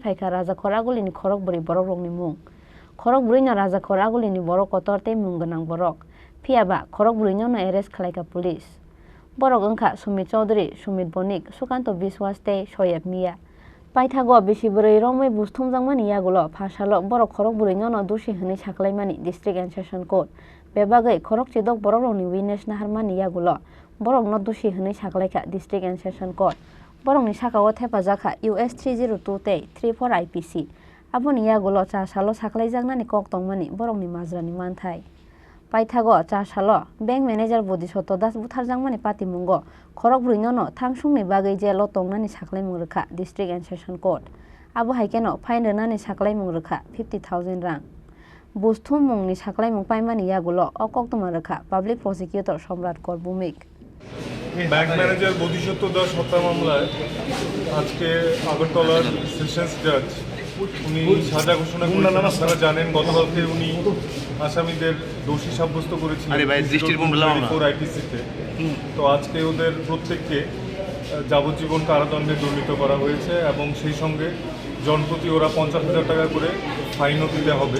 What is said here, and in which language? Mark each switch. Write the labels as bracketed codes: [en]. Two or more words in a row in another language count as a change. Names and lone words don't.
[trp] phaika Rajakhoragulini khorok buri borok rokni mung khorok burino Rajakhoragulini borok kotor tei mung ganang borok phiaba khorok burino no arrest khlaika police borok wngkha Sumit Chaudhary Sumit Bonik Sukanto Biswas tei Soyab Mia paithago bisi bwrwi romwi busthumjangmani yagulo Pharsalok borok khorok burino no dosi hwnai saklaimani [en] district and session court [trp] bebagai khorok chidok borok rokni witness naharmani yagulo borokno dosi hwnai saklaika [en] district and session court [trp] borokni sakao thepajakha US 302 tei 34 IPC aboni yagulo charsalo saklaijaknani kok tongmani borokni majrani manthai paithago charsalo [en] bank manager [trp] bodi shoto das butharjangmani patimungo khorok bruinono thangsungni bagai jelo tongnani saklaimung rekha [en] district and session court [trp] abo haikeno fine donani saklaimung rekha 50,000 rang busthu mungni saklaimung paimani yagulo okok tumarekha [en] public prosecutor [trp] Somrat Kor Bhumik [en] bank manager [bn] বোধিসত্ত্ব দাস হত্যা মামলায় আজকে আগরতলার [en] sessions judge [bn] উনি সাজা ঘোষণা করেছেন। আপনারা জানেন গতকালকে উনি আসামিদের দোষী সাব্যস্ত করেছিলেন আইপিসিতে। তো আজকে ওদের প্রত্যেককে যাবজ্জীবন কারাদণ্ডে দণ্ডিত করা হয়েছে এবং সেই সঙ্গে জনপ্রতি ওরা 50,000 টাকা করে ফাইনও দিতে হবে।